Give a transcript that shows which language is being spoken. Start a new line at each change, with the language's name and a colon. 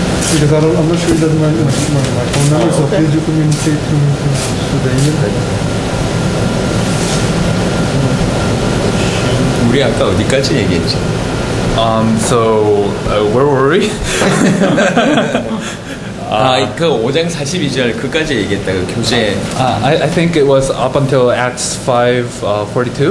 English: Because I'm not sure that's my phone number, so okay. please you communicate to the email.
Korean: 우리 아까 어디까지 얘기했지?
English: so where were we?
Korean: 그 5장 42절 그까지 얘기했다. 그 교재.
English: I think it was up until Acts 5:42.